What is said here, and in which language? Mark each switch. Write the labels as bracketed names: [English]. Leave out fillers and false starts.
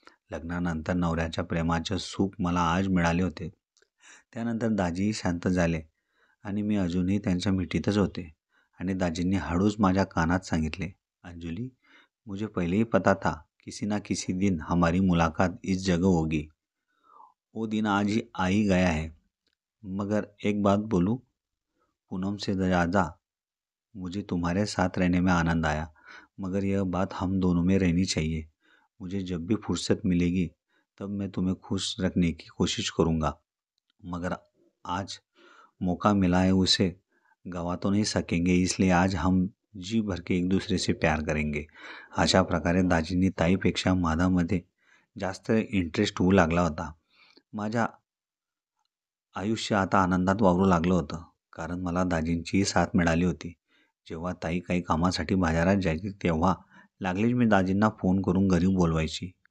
[Marathi] लग्नानंतर नवऱ्याच्या प्रेमाचे सुख मला आज मिळाले होते. त्यानंतर दाजीही शांत झाले आणि मी अजूनही त्यांच्या मिठीतच होते आणि दाजींनी हळूच माझ्या कानात सांगितले, अंजली, [Hindi] मुझे पहले ही पता था किसी ना किसी दिन हमारी मुलाकात इस जगह होगी. वो दिन आज ही आ ही गया है. मगर एक बात बोलूं, पूनम से ज़्यादा मुझे तुम्हारे साथ रहने में आनंद आया. मगर यह बात हम दोनों में रहनी चाहिए. मुझे जब भी फुर्सत मिलेगी तब मैं तुम्हें खुश रखने की कोशिश करूँगा, मगर आज मौका मिला है उसे गवा तो नहीं सकेंगे, इसलिए आज हम जी भर के एक दुसरे से प्यार करेंगे. [Marathi] अशा प्रकारे दाजींनी ताईपेक्षा माझ्यामध्ये जास्त इंटरेस्ट होऊ लागला होता. माझ्या आयुष्य आता आनंदात वावरू लागलं होतं, कारण मला दाजींचीही साथ मिळाली होती. जेव्हा ताई काही कामासाठी बाजारात जायची तेव्हा लागलीच मी दाजींना फोन करून घरी बोलवायची.